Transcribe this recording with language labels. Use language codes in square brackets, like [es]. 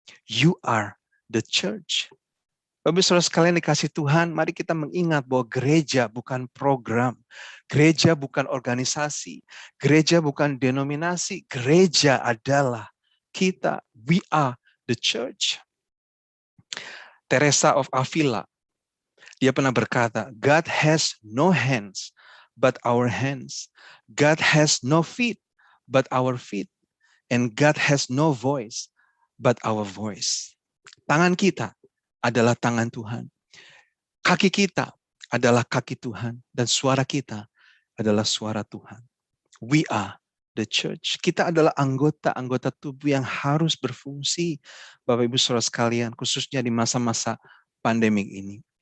[en] You are the church. [id] Bapak saudara sekalian dikasih Tuhan, mari kita mengingat bahwa gereja bukan program, gereja bukan organisasi, gereja bukan denominasi, gereja adalah kita. [en] We are the church. Teresa of Avila, [id] dia pernah berkata, [en] God has no hands but our hands. God has no feet but our feet. And God has no voice but our voice. [id] Tangan kita adalah tangan Tuhan. Kaki kita adalah kaki Tuhan. Dan suara kita adalah suara Tuhan. [en] We are the church. [id] Kita adalah anggota-anggota tubuh yang harus berfungsi. Bapak Ibu Saudara sekalian, khususnya di masa-masa pandemik ini.